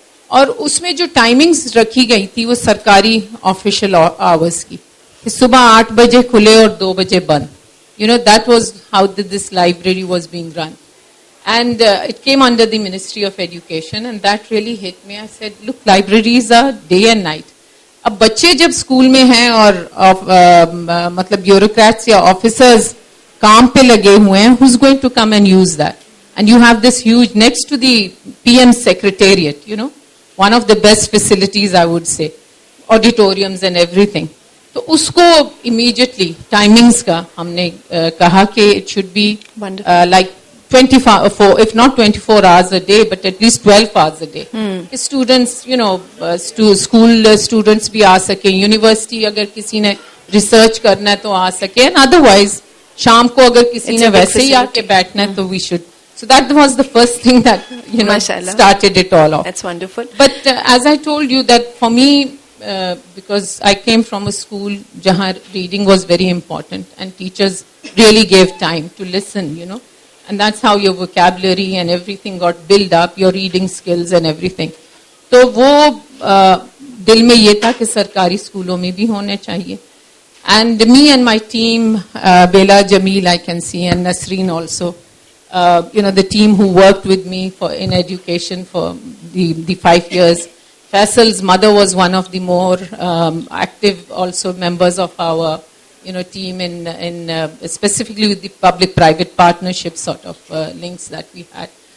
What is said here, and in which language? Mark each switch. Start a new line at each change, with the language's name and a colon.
Urdu: اور اس میں جو ٹائمنگز رکھی گئی تھی وہ سرکاری آفیشیل آورس کی, کہ صبح 8 بجے کھلے اور 2 بجے بند.
English: That was how this library was being run. And it came under the Ministry of Education, and that really hit me. I said, look, libraries are day and night.
Urdu: اب بچے جب اسکول میں ہیں اور مطلب بیوروکریٹس یا officers کام پہ لگے ہوئے ہیں,
English: who's going to come and use that? And you have this huge, next to the PM secretariat, one of the best facilities, I would say, auditoriums and everything.
Urdu: تو اس کو
English: immediately timings
Urdu: کا ہم نے کہا کہ
English: it should be like 24, if not 24 hours a day, but at least 12 hours a day. Students, school students
Urdu: بھی آ سکیں, university اگر کسی نے ریسرچ کرنا ہے تو آ سکے,
English: and otherwise
Urdu: شام کو اگر کسی نے ویسے ہی آ کے بیٹھنا ہے تو
English: we should. So that was the first thing that started it all off. That's wonderful. But as I told you that for me, because I came from a school jahan reading was very important and teachers really gave time to listen, and that's how your vocabulary and everything got built up, your reading skills and everything.
Urdu: تو وہ دل میں یہ تھا کہ سرکاری اسکولوں میں بھی ہونے چاہیے.
English: And me and my team, Bela, Jamil, I can see, and Nasreen also, the team who worked with me in education for the 5 years. Faisal's mother was one of the more active also members of our team in specifically with the public-private partnership sort of links that we had.